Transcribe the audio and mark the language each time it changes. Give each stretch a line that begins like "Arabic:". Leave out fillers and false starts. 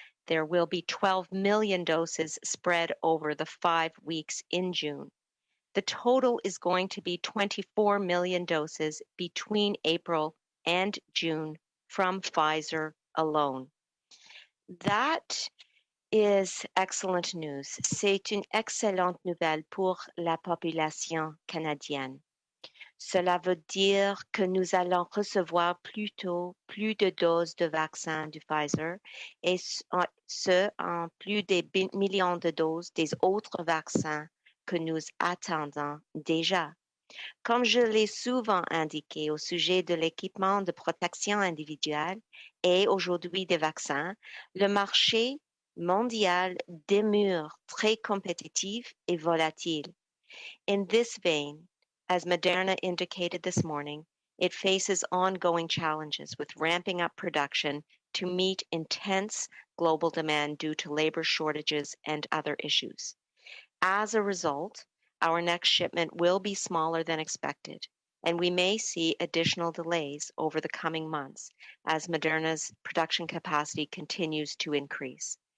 English: There will be 12 million doses spread over the 5 weeks in June. The total is going to be 24 million doses between April and June from Pfizer alone. That is excellent news.
French: C'est une excellente nouvelle pour la population canadienne. Cela veut dire que nous allons recevoir plutôt plus de doses de vaccins du Pfizer et ce en plus des millions de doses des autres vaccins que nous attendons déjà. Comme je l'ai souvent indiqué au sujet de l'équipement de protection individuelle et aujourd'hui des vaccins, le marché mondiale demeure très compétitive et volatile.
English: In this vein, as Moderna indicated this morning, it faces ongoing challenges with ramping up production to meet intense global demand due to labor shortages and other issues. As a result, our next shipment will be smaller than expected, and we may see additional delays over the coming months as Moderna's production capacity continues to increase.